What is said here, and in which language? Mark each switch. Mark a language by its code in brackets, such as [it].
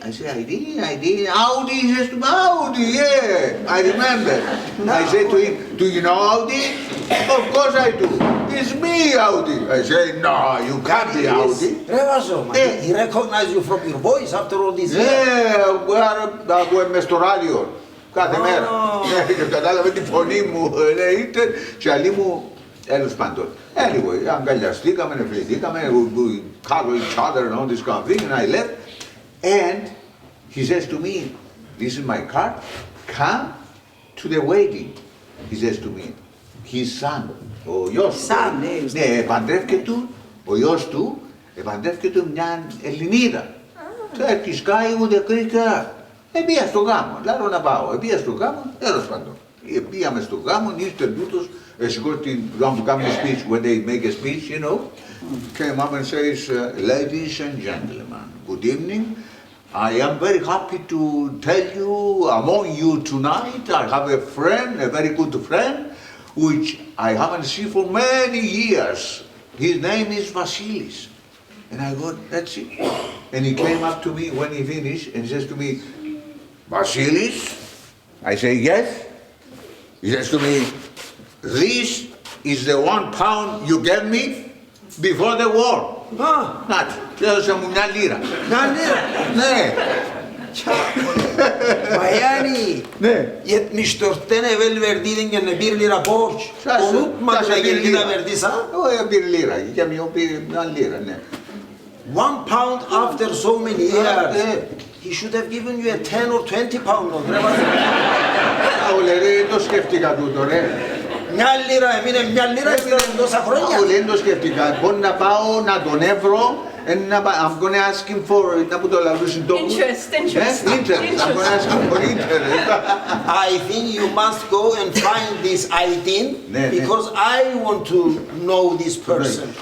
[en] I say, Aydin, Audi. He says to me, "Audi, yeah, I remember." I say to him, "Do you know Audi?" "Of course I do. It's me, Audi." I say, "No, you can't be Audi." He recognized you from your voice after all these years. [el] Yeah, μες στο ράδιο. Κάθε μέρα. Και κατάλαβε τη φωνή μου, είτε και αλλή μου, τέλος πάντων. [en] Anyway, [el] αγκαλιαστήκαμε, νεφληθήκαμε, [en] we cuddle each other and all this kind of thing, and I left. And he says to me, "This is my card, come to the wedding." He says to me, his son, [el] ο γιος του, ναι, παντρεύκεται ο γιος του, παντρεύκεται μια Ελληνίδα. [en] Turkish guy with a Greek girl. [el] Πήγα στο γάμο, λέω να πάω, πήγα στο γάμο, τέλος πάντων. Πήγαμε στο γάμο, ήρθε τούτος, σηκώτη να του κάνουμε [en] speech, when they make a speech, you know, came up and says, "Ladies and gentlemen, good evening. I am very happy to tell you, among you tonight, I have a friend, a very good friend, which I haven't seen for many years. His name is Vasilis." And I go, "That's it." And he came up to me when he finished and he says to me, "Vasilis?" I say, yes. He says to me, this is the £1 you gave me before the war. [el] Να, έδωσε μου μια λίρα. Μια λίρα. Ναι. Bayani, Ναι. [tr] 74'ten evvel verdiydin gene 1 lira borç. Unutmadın da geri yine verdiysen. [el] Όχι, πήρε λίρα. Για μια πήρε μια λίρα, ναι. [en] £1 after so many years. He should have given you a 10 or 20 pound note. [el] Όλε ρε, δεν το σκέφτηκα τούτο ρε. Μια λίρα έμεινε, μια λίρα έμεινε τόσα χρόνια. Όλε δεν το σκέφτηκα. Μπορεί να πάω να τον εύρω. [en] I'm going to ask him for Interest. Interest. I'm going to ask him for interest. I think you must go and find this Artun because I want to know this person.